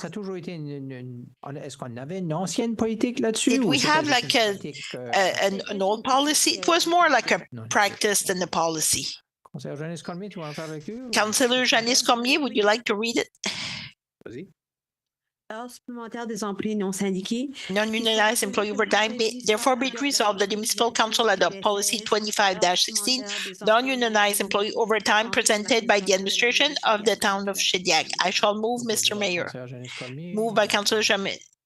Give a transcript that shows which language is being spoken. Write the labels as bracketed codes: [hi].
[fr] Ça a toujours été est-ce qu'on avait une ancienne politique là-dessus? [en] Did we have like an old policy? It was more like a practice than a policy. [fr] Conseiller Janice Cormier, tu veux en faire avec lui? [en] Councillor Janice Cormier, would you like to read it? [fr] Vas-y. Heures supplémentaires des employés non syndiqués. [en] Non-unionized employee overtime, therefore be it resolved that the municipal council adopt policy 25-16, non-unionized employee overtime presented by the administration of the town of Shediac. I shall move, Mr. Mayor. Moved by Councillor Janice.